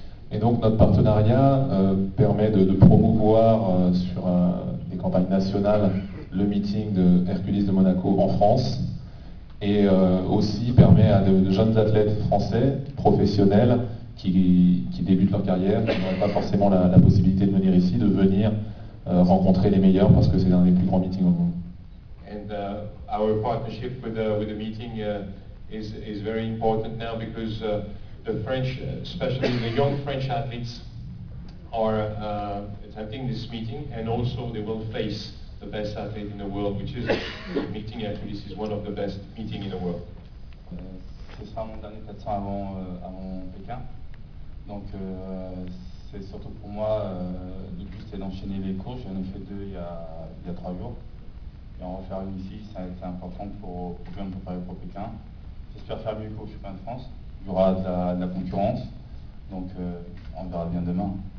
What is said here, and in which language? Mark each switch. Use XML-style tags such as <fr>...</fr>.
<fr>Et donc notre partenariat permet de promouvoir sur des campagnes nationales le meeting de Hercules de Monaco en France et aussi permet à de jeunes athlètes français professionnels qui débutent leur carrière, qui n'auraient pas forcément la possibilité de venir ici, de venir rencontrer les meilleurs parce que c'est l'un des plus grands meetings au monde.</fr> <en>And our partnership with the meeting is very important now because the French, especially the young French athletes, are attending this meeting, and also they will face the best athlete in the world, which is meeting actually. This is one of the best meeting in the world.</en> <fr>Ce sera mon dernier 400 avant Pékin. Donc c'est surtout pour moi le plus c'était d'enchaîner les courses. J'en ai fait deux il y a 3 jours. Et on va faire une ici, ça a été important pour bien me préparer pour Pékin. J'espère faire mieux qu'au Championnat de France. Il y aura de la concurrence, donc on verra bien demain.</fr>